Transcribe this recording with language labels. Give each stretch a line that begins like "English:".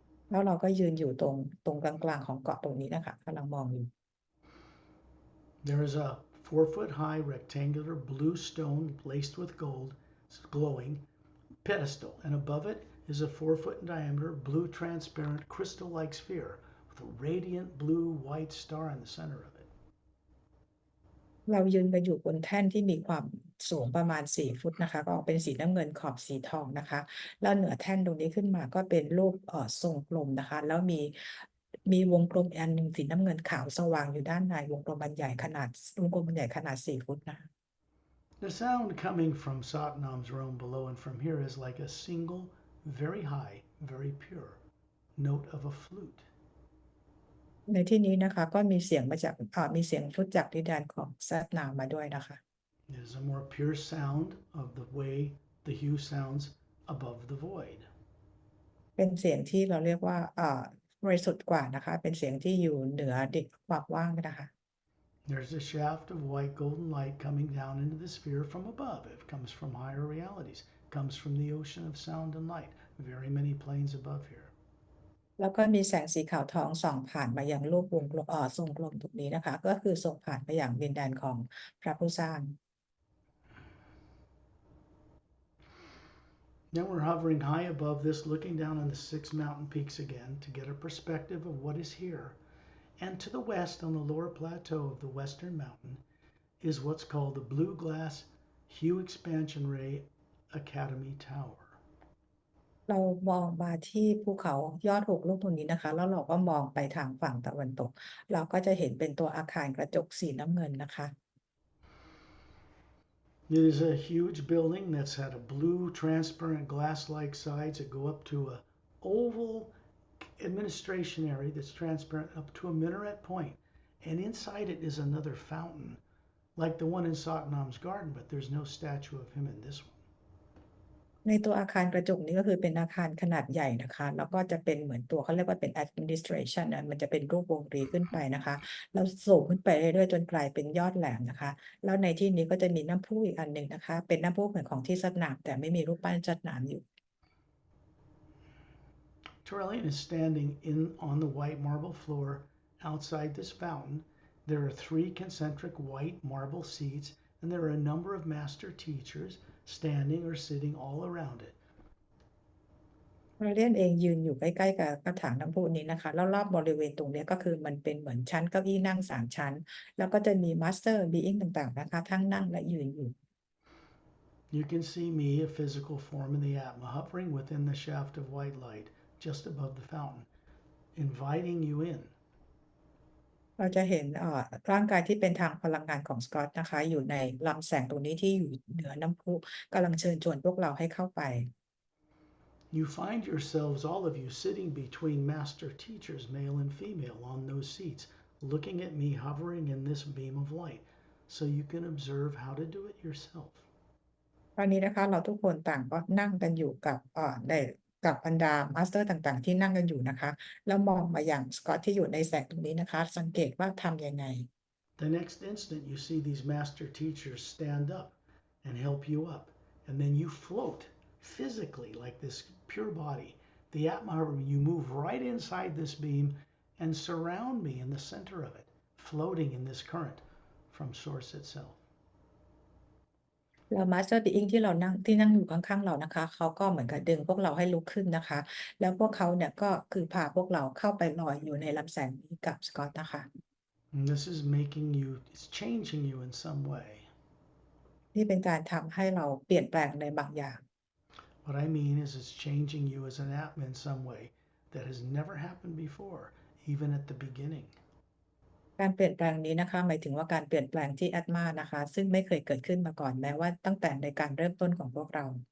Thai: แล้วเราก็ยืนอยู่ตรงกลางๆของเกาะตรงนี้นะคะกำลังมองอยู่
English: There is a 4-foot-high rectangular blue stone laced with gold, glowing pedestal, and above it is a 4-foot in diameter blue transparent crystal-like sphere with a radiant blue white star in the center of it.
Thai: เรายืนไปอยู่บนแท่นที่มีความสูงประมาณ4 ฟุตนะคะก็ออกเป็นสีน้ำเงินขอบสีทองนะคะแล้วเหนือแท่นตรงนี้ขึ้นมาก็เป็นรูปทรงกลมนะคะแล้วมีวงกลมอันหนึ่งสีน้ำเงินขาวสว่างอยู่ด้านในวงกลมใหญ่ขนาด4 ฟุตนะคะ
English: The sound coming from Satnam's realm below and from here is like a single, very high, very pure note of a flute.
Thai: ในที่นี้นะคะก็มีเสียงมาจากมีเสียงฟลุตจากดินแดนของซัดนามมาด้วยนะคะ
English: It is a more pure sound of the way the HU sounds above the void.
Thai: เป็นเสียงที่เราเรียกว่าบริสุทธิ์กว่านะคะเป็นเสียงที่อยู่เหนือความว่างนะคะ
English: There's a shaft of white golden light coming down into the sphere from above. It comes from higher realities. It comes from the ocean of sound and light. Very many planes above here.
Thai: แล้วก็มีแสงสีขาวทองส่องผ่านมายังรูปวงกลมทรงกลมตรงนี้นะคะก็คือส่งผ่านไปอย่างดินแดนของพระผู้สร้าง
English: Then we're hovering high above this, looking down on the 6 mountain peaks again to get a perspective of what is here. And to the west, on the lower plateau of the western mountain, is what's called the blue glass HU Exp Ray Academy Tower.
Thai: เรามองมาที่ภูเขายอด6 ลูกตรงนี้นะคะแล้วเราก็มองไปทางฝั่งตะวันตกเราก็จะเห็นเป็นตัวอาคารกระจกสีน้ำเงินนะคะ
English: It is a huge building that's had a blue transparent glass-like sides that go up to a oval administration area that's transparent up to a minaret point. And inside it is another fountain, like the one in Satnam's garden, but there's no statue of him in this one.
Thai: ในตัวอาคารกระจกนี้ก็คือเป็นอาคารขนาดใหญ่นะคะแล้วก็จะเป็นเหมือนตัวเขาเรียกว่าเป็น administration นะมันจะเป็นรูปวงรีขึ้นไปนะคะแล้วสูงขึ้นไปเรื่อยๆจนกลายเป็นยอดแหลมนะคะแล้วในที่นี้ก็จะมีน้ำพุอีกอันหนึ่งนะคะเป็นน้ำพุเหมือนของที่สนามแต่ไม่มีรูปปั้นสนามอยู่
English: Turelian is standing on the white marble floor outside this fountain. There are 3 concentric white marble seats, and there are a number of master teachers standing or sitting all around it.
Thai: เราเลียนเองยืนอยู่ใกล้ๆกับกระถางน้ำพุนี้นะคะแล้วรอบบริเวณตรงนี้ก็คือมันเป็นเหมือนชั้นเก้าอี้นั่ง3 ชั้นแล้วก็จะมีมาสเตอร์บีอิงต่างๆนะคะทั้งนั่งและยืนอยู่
English: You can see me, a physical form in the Atma, hovering within the shaft of white light just above the fountain, inviting you in.
Thai: เราจะเห็นร่างกายที่เป็นทางพลังงานของสกอตนะคะอยู่ในลำแสงตรงนี้ที่อยู่เหนือน้ำพุกำลังเชิญชวนพวกเราให้เข้าไป
English: You find yourselves, all of you, sitting between master teachers, male and female, on those seats, looking at me hovering in this beam of light, so you can observe how to do it yourself.
Thai: ตอนนี้นะคะเราทุกคนต่างก็นั่งกันอยู่กับบรรดามาสเตอร์ต่างๆที่นั่งกันอยู่นะคะแล้วมองมาอย่างสกอตที่อยู่ในแสงตรงนี้นะคะสังเกตว่าทำยังไง
English: The next instant, you see these master teachers stand up and help you up, and then you float physically like this pure body. The Atma, you move right inside this beam and surround me in the center of it, floating in this current from source itself.
Thai: แล้วมาสเตอร์บีอิงที่นั่งอยู่ข้างๆเรานะคะเขาก็เหมือนกับดึงพวกเราให้ลุกขึ้นนะคะแล้วพวกเขาเนี่ยก็คือพาพวกเราเข้าไปลอยอยู่ในลำแสงนี้กับสกอตนะคะ
English: And this is making you, it's changing you in some way.
Thai: นี่เป็นการทำให้เราเปลี่ยนแปลงในบางอย่าง
English: What I mean is it's changing you as an Atma in some way that has never happened before, even at the beginning.
Thai: การเปลี่ยนแปลงนี้นะคะหมายถึงว่าการเปลี่ยนแปลงที่แอตมานะคะซึ่งไม่เคยเกิดขึ้นมาก่อนแม้ว่าตั้งแต่ในการเริ่มต้นของพวกเรา